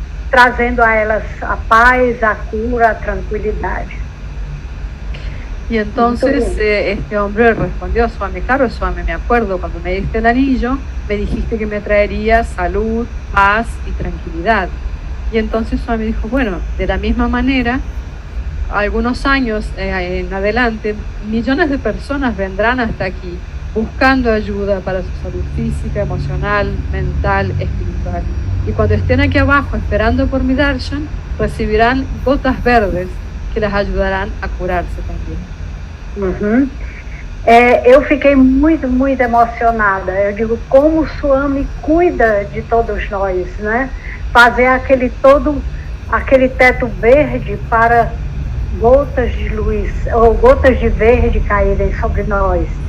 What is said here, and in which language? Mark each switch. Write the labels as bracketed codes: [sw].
[pt] trazendo a elas a paz, a cura, a tranquilidade. [es] Y entonces este hombre respondió: Swami, claro Swami, me acuerdo cuando me diste el anillo, me dijiste que me traería salud, paz y tranquilidad. Y entonces Swami dijo: bueno, de la misma manera, algunos años en adelante, millones de personas vendrán hasta aquí buscando ayuda para su salud física, emocional, mental, espiritual. Y cuando estén aquí abajo esperando por mi darshan, recibirán gotas verdes que las ayudarán a curarse también. Uhum. [pt] Eu fiquei muito, muito emocionada. Eu digo, como o Swami cuida de todos nós, né? Fazer aquele teto verde para gotas de luz, ou gotas de verde caírem sobre nós.